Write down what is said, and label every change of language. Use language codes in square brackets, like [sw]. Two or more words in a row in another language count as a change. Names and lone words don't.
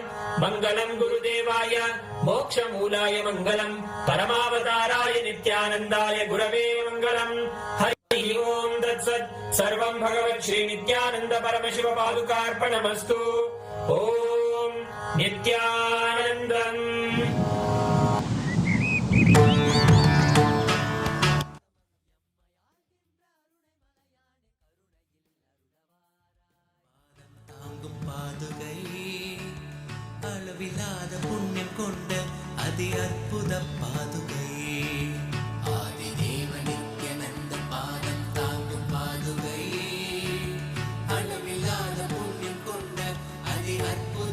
[sa] मङ्गलम् गुरुदेवाय मोक्षमूलाय मङ्गलम्। परमावताराय नित्यानन्दाय गुरवे मङ्गलम्। हरि ओम् तत्सत्। सर्वम् भगवत् श्री नित्यानन्द परमशिव पादुकार्पणमस्तु। ओम् नित्यानन्दम्। [ta] அளவில்லாத புண்ணியம் கொண்ட அதி அற்புத பாதுகை ஆதிதேவ நித்யானந்த பாதம் தாங்கும் பாதுகை அளவில்லாத புண்ணியம் கொண்ட அதி அற்புத